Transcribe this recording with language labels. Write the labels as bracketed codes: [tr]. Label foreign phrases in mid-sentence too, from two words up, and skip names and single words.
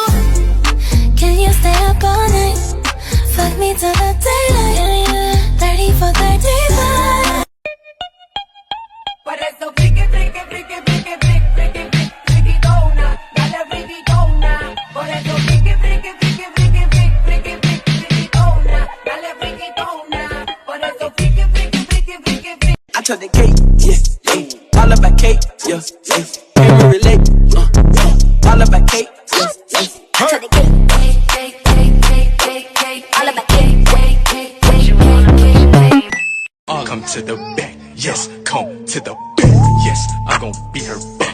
[en] Can you stay up all night? Fuck me till the daylight, yeah, yeah. 30 for 35. [es] Por eso friki, friki, friki, friki, friki, friki, friki, dona, dale friki, dona. Por eso friki, friki, friki, friki, friki, friki, friki, dona, dale friki, dona. Por eso friki, friki, friki, friki, friki. [en] I took the cake, yeah, yeah. All about cake, yeah, yeah. Can't really relate, all about cake, yeah, yeah. To the cake, cake, cake, cake, cake, cake, cake. All about cake, cake, cake, cake, cake, cake. Come to the back, yes, come to the back, yes, I'm gon' be her back.